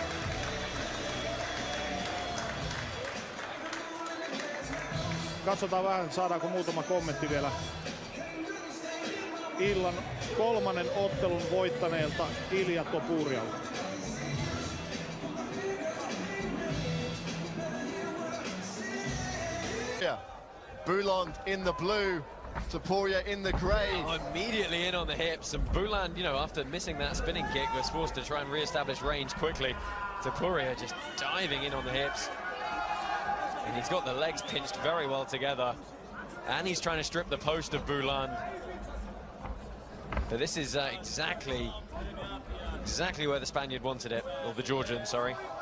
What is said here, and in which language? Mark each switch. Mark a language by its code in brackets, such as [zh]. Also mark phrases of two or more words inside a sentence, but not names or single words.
[fi] Katsotaan vähän, saadaanko muutama kommentti vielä illan kolmannen ottelun voittaneelta Ilia Topurialta. [en] Bouland in the blue, Topuria in the grey. Immediately in on the hips, and Bouland, after missing that spinning kick, was forced to try and re-establish range quickly. Topuria just diving in on the hips. And he's got the legs pinched very well together. And he's trying to strip the post of Bouland. But this is exactly where the Spaniard wanted it, or the Georgian, sorry.